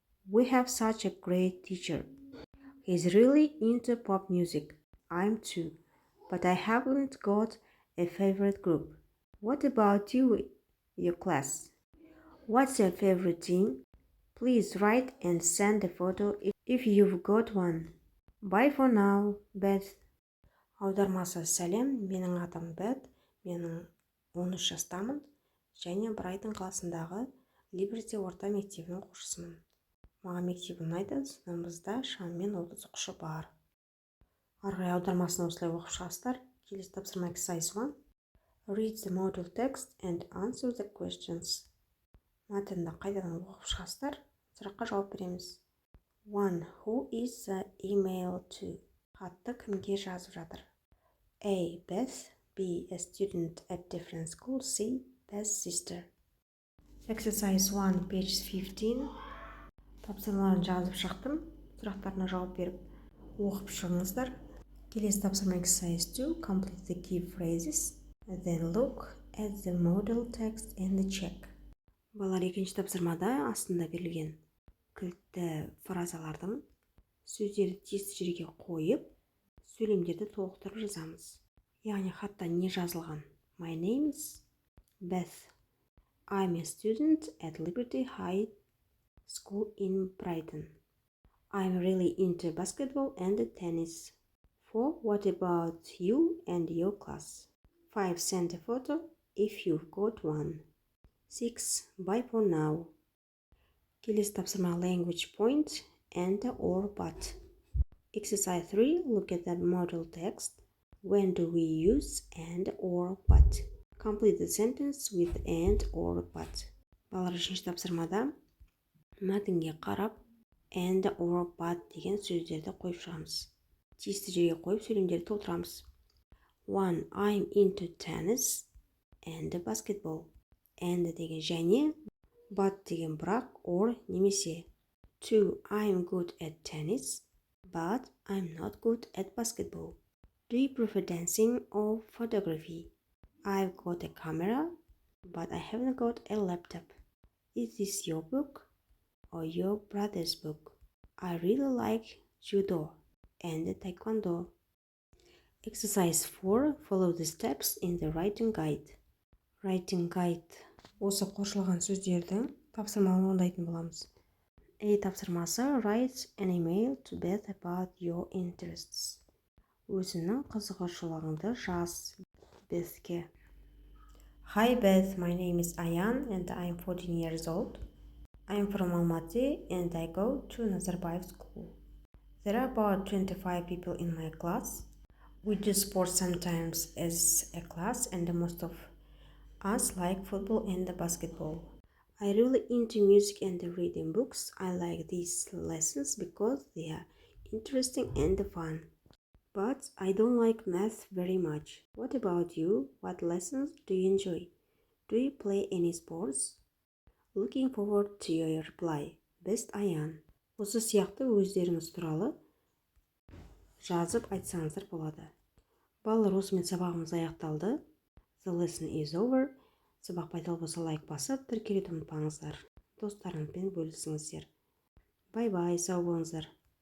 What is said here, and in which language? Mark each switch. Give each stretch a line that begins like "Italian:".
English: We have such a great teacher. He's really into pop music. I'm too, but I haven't got a favorite group. What about you, your class? What's your favorite team? Please write and send a photo if you've got one. Bye for now, Beth.
Kazakh: Аудармасы сәлем, менің атым Бет, менің 13 жастамын және Брайтон қаласындағы Либерти орта мектебінің оқушысымын. Маған мектеп ұнайды, сыныбымызда шамамен 30 оқушы бар. Арғы аудармасын осылай оқып шығасыздар. Келесі тапсырма
English: exercise 1. Read the model text and answer the questions.
Kazakh: Мәтінді қайтадан оқып шығасыздар. Сұраққа жауап береміз.
English: 1. Who is the email to?
Kazakh: Хатты кімге жазып жатыр? A. Beth. B.
English: A student at different school. C. Beth's sister. Exercise 1, page 15.
Kazakh: Тапсырмаларын жазып шықтым. Сұрақтарына жауап беріп, оқып шығыңыздар. Келесі тапсырма
English: exercise 2. Complete the key phrases. Then look at the model text and check.
Kazakh: Балалар, екінші тапсырмада астында берілген кілтті фразалардың сөздерді тиісті жерге қойып, сөйлемдерді толықтырып жазамыз. Яғни хатта не жазылған?
English: My name is Beth. I'm a student at Liberty High School in Brighton. I'm really into basketball and tennis. 4. What about you and your class? 5. Send a photo if you've got one. 6. Bye for now.
Kazakh: Келесі тапсырма
English: language point and or but. Exercise 3. Look at the model text. When do we use and or but? Complete the sentence with and or but.
Kazakh: Балалар, үшінші тапсырмада мәтінге қарап and or but деген сөздерді қойып шығамыз. Тиісті жерге қойып сөйлемдерді толтырамыз. 1.
English: I'm into tennis and basketball.
Kazakh: And деген және, but деген бірақ, or немесе. 2.
English: I'm good at tennis, but I'm not good at basketball. Do you prefer dancing or photography? I've got a camera, but I haven't got a laptop. Is this your book or your brother's book? I really like judo and taekwondo. Exercise 4. Follow the steps in the writing guide. Writing guide.
Kazakh: Осы қосылған сөздердің тапсырмаларын орындайтын боламыз.
English: A тапсырмасы write an email to Beth about your interests.
Kazakh: Өзінің қызығушылығыңды жаз Bethке.
English: Hi Beth, my name is Ayan and I'm 14 years old. I'm from Almaty and I go to Nazarbayev school. There are about 25 people in my class. We do sports sometimes as a class and most of us like football and basketball. I'm really into music and reading books. I like these lessons because they are interesting and fun. But I don't like math very much. What about you? What lessons do you enjoy? Do you play any sports? Looking forward to your reply. Best Ayan.
Kazakh: Осы сияқты өздеріңіз туралы жазып айтсаңыздар болады. Балалар, осымен сабағымыз аяқталды.
English: The lesson is over.
Kazakh: Сабақ пайдалы болса лайк басып, тіркелуді ұмытпаңыздар. Достарыңызбен бөлісіңіздер. Бай-бай, сау болыңыздар.